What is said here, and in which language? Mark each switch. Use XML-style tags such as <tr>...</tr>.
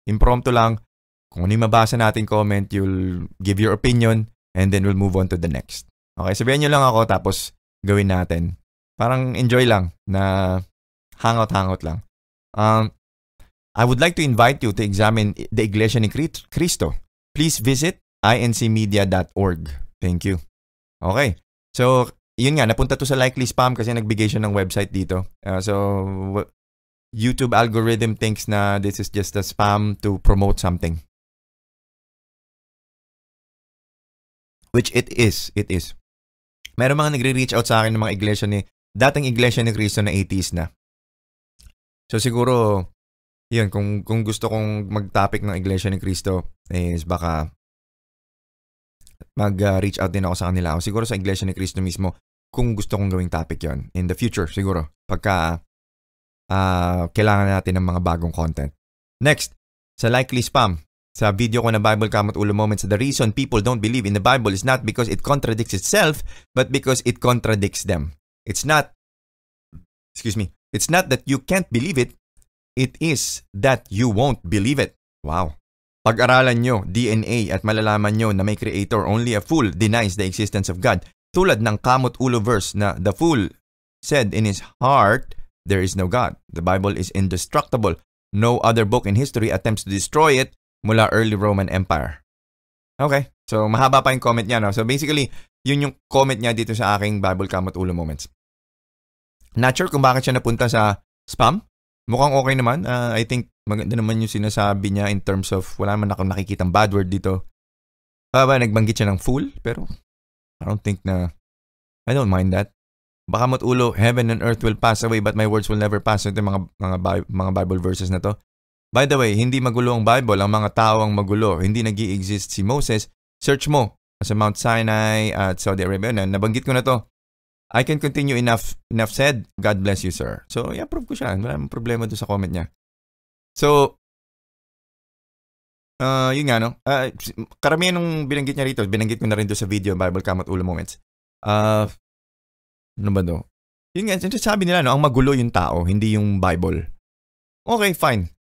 <en>Impromptu</en> <tl>lang, kung ano yung mabasa natin</tl> <en>comment, you'll give your opinion, and then we'll move on to the next.</en> <tl>Okay, sabihan nyo lang ako, tapos gawin natin. Parang enjoy lang, na hangout lang.</tl> <en>I would like to invite you to examine the Iglesia ni Cristo. Please visit incmedia.org. Thank you.</en> <tl>Okay, so yun nga, napunta to sa likely spam kasi nagbigay siya ng website dito.</tl> <en>So YouTube algorithm thinks na this is just a spam to promote something. Which it is.</en> <tl>Meron mga nagre-reach out sa akin ng mga dating Iglesia ni Cristo na atheist na. So siguro, yun, kung gusto kong mag-topic ng Iglesia ni Cristo, is baka mag-reach out din ako sa kanila. O siguro sa Iglesia ni Cristo mismo, kung gusto kong gawing topic yon</tl> <en>in the future,</en> <tl>siguro. Pagka kailangan natin ng mga bagong content. Next, sa likely spam. Sa video ko na</tl> <en>Bible Kamot Ulo Moments, the reason people don't believe in the Bible is not because it contradicts itself, but because it contradicts them. It's not that you can't believe it, it is that you won't believe it. Wow.</en> <tl>Pag-aralan nyo, DNA, at malalaman nyo na may creator,</tl> <en>only a fool denies the existence of God.</en> <tl>Tulad ng</tl> <en>Kamot Ulo verse na the fool said in his heart, there is no God. The Bible is indestructible. No other book in history attempts to destroy it mula early Roman Empire.</en> <tl>Okay, so mahaba pa yung comment niya, no? So basically, yun yung comment niya dito sa aking Bible Kamot Ulo Moments. Not sure kung bakit siya napunta sa spam. Mukhang okay naman.</tl> <en>I think</en> <tl>maganda naman yung sinasabi niya</tl> <en>in terms of</en> <tl>wala naman akong nakikitang bad word dito. Nagbanggit siya ng fool, pero</tl> <en>I don't mind that. Bakamot Ulo, heaven and earth will pass away but my words will never pass.</en> <tl>Ito yung mga Bible verses na to. By the way, hindi magulo ang Bible, ang mga tao ang magulo. Hindi nag-i-exist si Moses. Search mo sa Mount Sinai at Saudi Arabia. Nabanggit ko na to.</tl> <en>I can continue, enough said. God bless you, sir. So,</en> <tl>i-approve ko siya. Wala namang problema doon sa comment niya. So, yun nga, no? Karamihan nung binanggit niya rito, binanggit ko na rin doon sa video, Bible Kamot Ulo Moments. Ano ba do? Yun nga, sabi nila, no? Ang magulo yung tao, hindi yung Bible. Okay, fine.</tl>